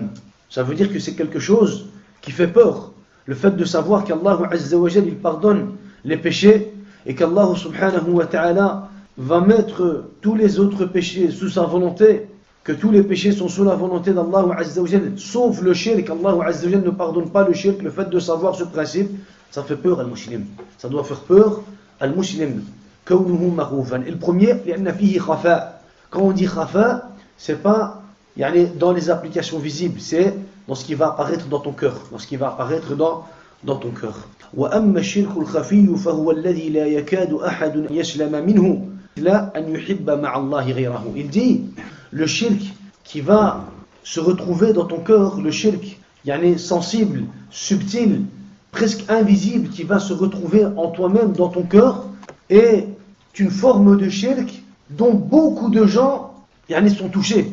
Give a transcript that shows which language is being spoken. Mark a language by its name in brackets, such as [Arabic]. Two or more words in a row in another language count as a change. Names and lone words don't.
[French] Ça veut dire que c'est quelque chose qui fait peur. Le fait de savoir qu' [Arabic] الله عز وجل [French] il pardonne les péchés et qu' [Arabic] الله سبحانه وتعالى [French] va mettre tous les autres péchés sous sa volonté, que tous les péchés sont sous la volonté d'Allah [Arabic] عز وجل, [French] sauf le shirk. [Arabic] الله عز وجل [French] ne pardonne pas le shirk. Le fait de savoir ce principe, ça fait peur al-muslim. Ça doit faire peur al-muslim. [Arabic] كونه مخوفا. [French] Et le premier, [Arabic] لأن فيه خفاء. [French] Quand on dit khafa, c'est pas dans les applications visibles, c'est dans ce qui va apparaître dans ton cœur, dans ce qui va apparaître dans ton cœur. [Arabic] وأما الشرك الخفي فهو الذي لا يكاد أحد يسلم منه لا أن يحب مع الله غيره. [French] Il dit le shirk qui va se retrouver dans ton cœur, le shirk sensible, subtil, presque invisible, qui va se retrouver en toi-même, dans ton cœur, est une forme de shirk dont beaucoup de gens sont touchés.